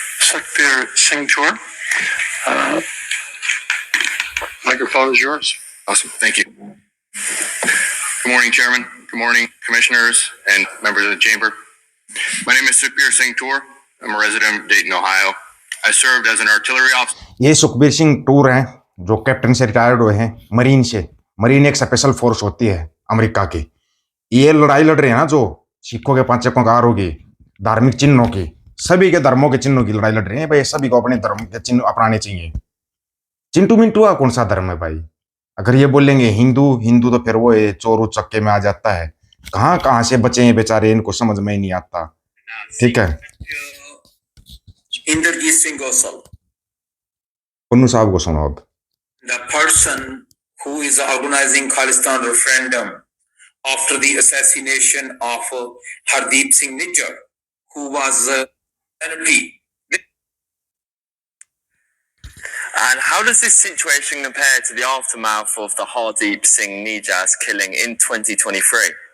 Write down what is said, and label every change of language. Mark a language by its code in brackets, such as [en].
[en] Sukhbir Singh Toor, microphone is yours. Awesome, thank you. Good morning, Chairman. Good morning, Commissioners and members of the Chamber. My name is Sukhbir Singh Toor. I'm a resident of Dayton, Ohio. I served as an artillery officer. [hi] ये Sukhbir Singh tour हैं जो captain से retired हुए हैं marine से। Marine एक special force होती है अमेरिका की। ये लड़ाई लड़ रहे हैं ना जो सिखों के पांचकों कार होगी, धार्मिक चिन्हों की, सभी के धर्मों के चिन्हों की लड़ाई लड़ रहे हैं भाई। सभी को अपने धर्म के चिन्ह अपनाने चाहिए। चिंटू मिंटू का कौन सा धर्म है भाई? अगर ये बोलेंगे हिंदू हिंदू तो फिर वो चोरू चक्के में आ जाता है। कहाँ कहाँ से बचे हैं बेचारे, इनको समझ में ही नहीं आता। ठीक है, इंद्रजीत सिंह गोसल, पन्नू साहब को सुनो अब। [en] The person who is organizing Khalistan referendum after the assassination of Hardeep Singh Nijjar, who was MP. And how does this situation compare to the aftermath of the Hardeep Singh Nijjar's killing in 2023?